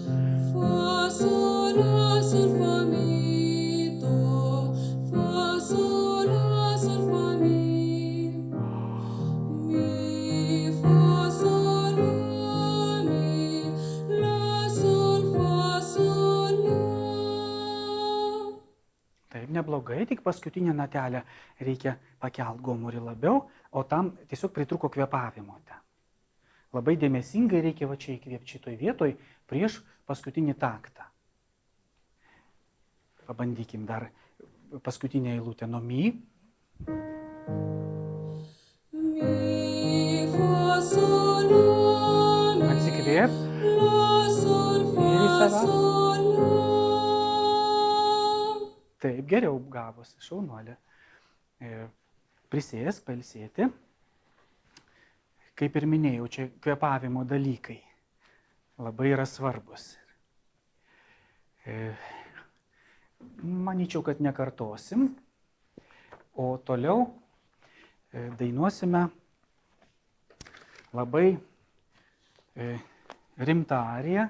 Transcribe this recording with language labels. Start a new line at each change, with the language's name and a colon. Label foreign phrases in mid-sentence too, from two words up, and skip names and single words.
Lithuanian: Fa, sol, la, sol, fa, mi, do. Fa, sol, la, sol, fa, mi. Mi, fa, sol, la, mi, la, sol, fa, sol, la. Taip, neblogai, tik paskutinę natelę reikia pakelt gomurį labiau, o tam tiesiog pritruko kvėpavimo ten. Labai dėmesingai reikia va čia įkvėpti šitoj vietoj prieš paskutinį taktą. Pabandykim dar paskutinę eilutę nuo mi. Mi, fa, sol, la, mi, Atsikvėp. la, sol, Ir į fa, save. sol, la. Taip, geriau gavosi, šaunuolė. Prisėsk, pailsėti. Kaip ir minėjau, čia kvėpavimo dalykai labai yra svarbus. Manyčiau, kad nekartosim, o toliau dainuosime labai rimtą ariją.